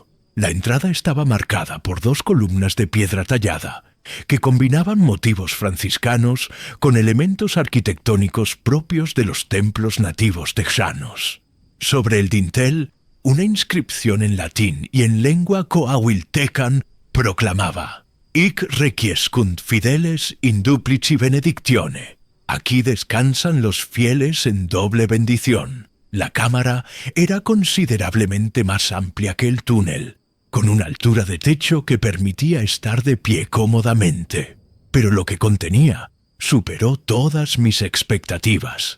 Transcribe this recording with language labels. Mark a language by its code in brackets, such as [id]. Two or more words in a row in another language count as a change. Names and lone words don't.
[es] La entrada estaba marcada por 2 columnas de piedra tallada, que combinaban motivos franciscanos con elementos arquitectónicos propios de los templos nativos texanos. Sobre el dintel, una inscripción en latín y en lengua coahuiltecan proclamaba: [la] «Hic requiescunt fideles in duplici benedictione». [es] Aquí descansan los fieles en doble bendición. La cámara era considerablemente más amplia que el túnel, con una altura de techo que permitía estar de pie cómodamente. Pero lo que contenía superó todas mis expectativas.